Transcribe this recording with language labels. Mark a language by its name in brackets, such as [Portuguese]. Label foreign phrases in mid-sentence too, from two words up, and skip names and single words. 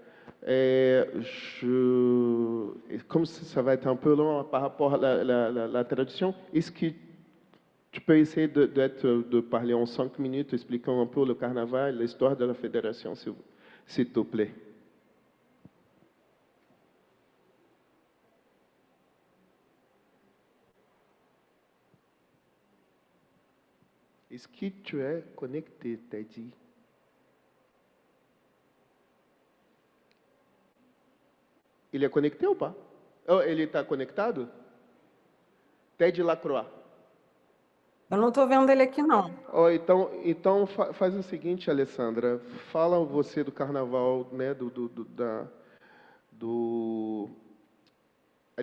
[French] Comme ça va être un peu long par rapport à la traduction, est-ce que tu peux essayer de parler en 5 minutes, expliquant un peu le carnaval, l'histoire de la fédération, s'il te plaît? Est-ce que tu es connecté, Teddy? [Portuguese] Ele é [French] connecté ou pas? [Portuguese] Oh, ele está conectado? Ted Lacroix. Eu não estou vendo ele aqui, não. Oh, então faz o seguinte, Alessandra. Fala você do carnaval, né?